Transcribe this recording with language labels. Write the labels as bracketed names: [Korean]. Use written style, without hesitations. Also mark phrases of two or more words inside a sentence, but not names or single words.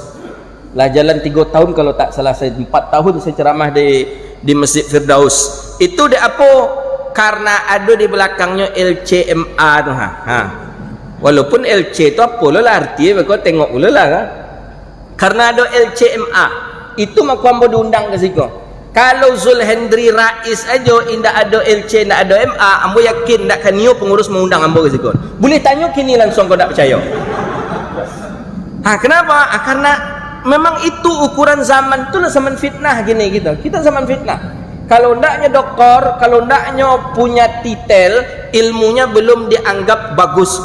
[Indonesian] Lah jalan 3 tahun kalau tak salah saya 4 tahun saya ceramah di Masjid Firdaus. Itu dia apa? Karena ada di belakangnya LCMA tu Walaupun LC tu apa lah artinya kau tengok pula lah kan? Karena ada LCMA itu maka ambo diundang ke situ. [Minangkabau] Kalau Zulhendri Rais aja indak ada LC, indak ada MA, ambo yakin ndak kan niu pengurus mengundang ambo [Indonesian] ke situ. Boleh tanya kini langsung kau tak percaya. Kenapa? Karena memang itu ukuran zaman tu lah, zaman fitnah gini gitu. Kita zaman fitnah. Kalau ndaknya doktor, kalau ndaknya punya titel, ilmunya belum dianggap bagus.